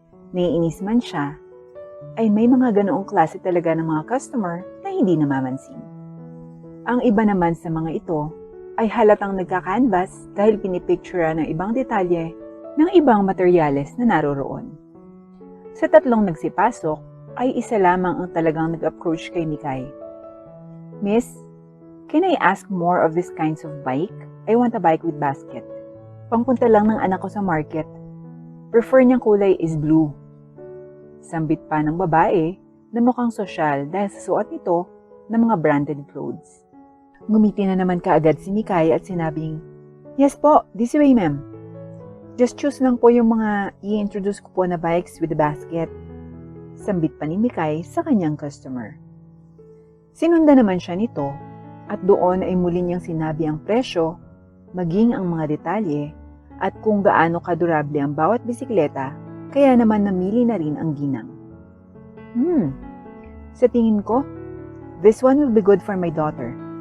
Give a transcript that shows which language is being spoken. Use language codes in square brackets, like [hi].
[tl] Naiinis man siya, ay may mga ganoong klase talaga ng mga customer na hindi namamansin. Ang iba naman sa mga ito ay halatang nagka-canvas dahil pinipictura ng ibang detalye ng ibang materyales na naroroon. Sa tatlong nagsipasok ay isa lamang ang talagang nag-approach kay Mikay. [en] Miss, can I ask more of these kinds of bike? I want a bike with basket. [tl] Pangpunta lang ng anak ko sa market. Prefer niyang kulay is blue. Sambit pa ng babae na mukhang sosyal dahil sa suot nito ng mga branded clothes. Ngumiti na naman kaagad si Mikay at sinabing, "Yes po, [en] this way ma'am. Just choose [tl] lang po yung mga i-introduce ko po na bikes [en] with the basket." [tl] Sambit pa ni Mikay sa kanyang customer. Sinundan naman siya nito at doon ay muli niyang sinabi ang presyo, maging ang mga detalye at kung gaano kadurable ang bawat bisikleta, kaya naman namili na rin ang ginang. [en] Sa tingin ko, this one will be good for my daughter.